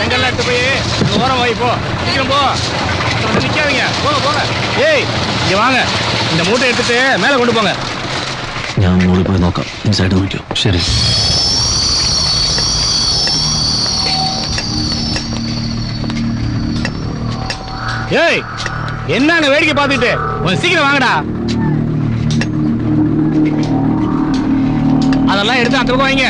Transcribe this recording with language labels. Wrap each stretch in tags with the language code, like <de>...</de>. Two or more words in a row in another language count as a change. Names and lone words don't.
<ta>எடுத்து போய் ஓரம் வாய் போ. சீக்கிரம் போ. நிக்காதீங்க. போங்க போங்க. ஏய் இங்க வாங்க. இந்த மூட்டை எடுத்துட்டு மேல கொண்டு போங்க.</ta> <ml>ഞാൻ മുകളിൽ പോയി നോക്കാം. ഇൻസൈഡ് നോക്കിയോ? ശരി.</ml> <ta>ஏய் என்னங்க வேடிக்கை பார்த்துட்டு கொஞ்சம் சீக்கிரம் வாங்கடா. அதெல்லாம் எடுத்து அந்த பக்கம் வைங்க.</ta>